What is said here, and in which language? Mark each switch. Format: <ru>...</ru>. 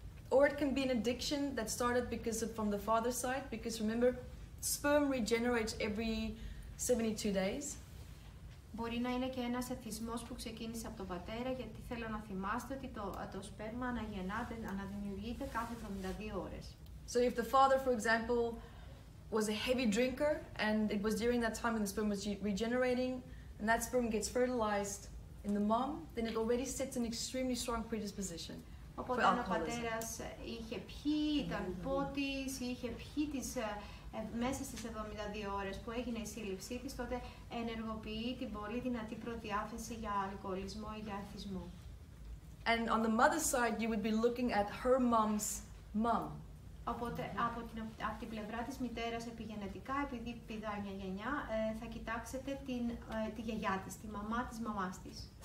<en>Or it can be an addiction that started from the father's side, because remember, sperm regenerates every 72 days.</en> <el>Μπορεί να είναι και ένας εθισμός που ξεκίνησε από τον πατέρα, γιατί θέλω να θυμάστε ότι το σπέρμα αναδημιουργείται κάθε 72 ώρες.</el> <en>So if the father, for example, was a heavy drinker and it was during that time when the sperm was regenerating and that sperm gets fertilized in the mom, then it already sets an extremely strong predisposition.</en> <el>Οπότε αν ο πατέρας είχε πιει, ήταν πότης, είχε πιει μέσα στις 72 ώρες που έγινε η σύλληψή της, τότε ενεργοποιεί την πολύ δυνατή προδιάθεση για αλκοολισμό ή για εθισμό.</el> <en>And on the mother's side, you would be looking at her mom's mom.</en> <el>Οπότε από την πλευρά της μητέρας επιγενετικά, επειδή πηδάει μια γενιά, θα κοιτάξετε τη γιαγιά της, τη μαμά της μαμάς της.</el>